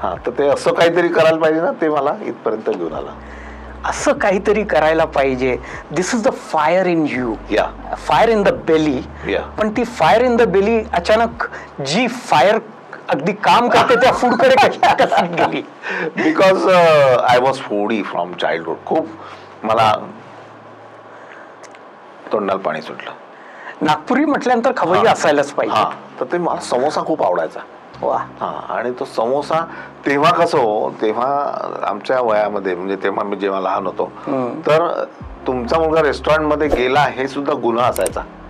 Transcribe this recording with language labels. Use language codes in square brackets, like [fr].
[mr] तर ते असं काहीतरी करायला पाहिजे ना, ते मला इथपर्यंत घेऊन आलं. असं काहीतरी करायला पाहिजे. [en] This is the fire in you, fire in the belly. [mr] पण ती [en] fire in the belly [mr] अचानक जी फायर अगदी काम करते त्या फूडकडे कशी गेली? [en] Because I was foodie from childhood. [mr] खूप मला तोंडाला पाणी सुटलं. नागपुरी म्हटल्यानंतर खवय्ये असायलाच पाहिजे. तर ते मला समोसा खूप आवडायचा. आणि तो समोसा तेव्हा कसं हो, तेव्हा आमच्या वयामध्ये म्हणजे तेव्हा मी जेव्हा लहान होतो तर तुमचा मुलगा रेस्टॉरंट मध्ये गेला हे सुद्धा गुन्हा असायचा.